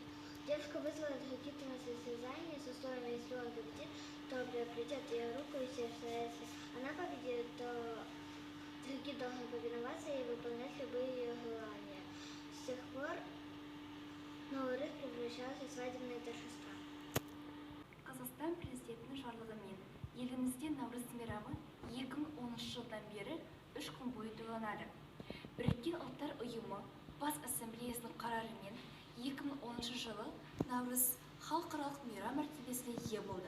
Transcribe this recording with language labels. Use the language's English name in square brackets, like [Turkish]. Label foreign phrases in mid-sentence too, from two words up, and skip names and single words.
[Russian] Девушка вызвала тхагиты на состязание с условием: если он победит, то приобретет ее руку и сердце. Если она победит, то тхагит должен повиноваться и выполнять любые ее желания. С тех пор Наурыз превращался в свадебное торжество. [Kazakh] Қазақстан президентінің жарлығымен елімізде Наурыз мейрамы 2010 жылдан бері 3 күн бойы тойланады. Біріккен ұлттар ұйымы Бас ассамблеясының қарарымен 2010 жылы Наурыз халықаралық мейрам мәртебесіне ие болды.